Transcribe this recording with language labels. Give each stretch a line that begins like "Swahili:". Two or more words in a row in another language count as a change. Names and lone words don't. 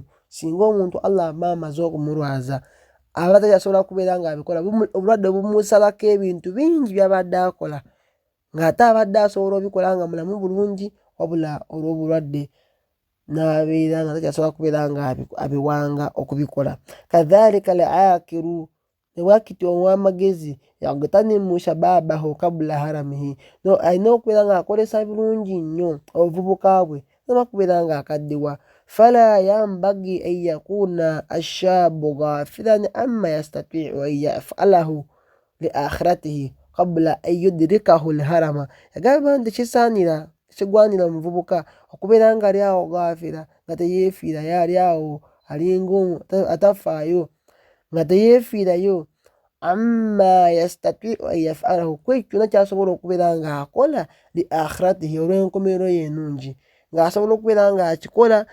Ganda: Singa omuntu Allah aba amaze okumulwaza, aba takyasobola kubeera nga abikola, obulwadde bumusalako ebintu bingi byabadde akola, ng'ate abadde asobola obikola nga mulamu bulungi, wabula olw'obulwadde n'abeera nga takyasobola kubeera nga abiwanga okubikola. Kadhalika al-aakiru, nebwakiti ow'amagezi
Arabic: يغتنم شبابه قبل هرمه,
Ganda: alina okubeera nga akolesa birungi nnyo obuvubuka bwe tanaba kubeera nga akaddiwa.
Arabic: فلا ينبغي أن يكون الشاب غافلا أما يستطيع أن يفعله لآخرته قبل أن يدركه الهرم.
Ganda: Yagamba nti kigwanira omuvubuka okubeera nga ali awo ghafira, nga teyeefiira, yali awo alinga atafaayo, nga teyeefiirayo.
Arabic: أما يستطيع أن يفعله,
Ganda: kwekyo kyonna kyasobola okubeera nga akola
Arabic: لآخرته,
Ganda: olw'enkomerero ye ennungi, ng'asobola okubeera nga akikola.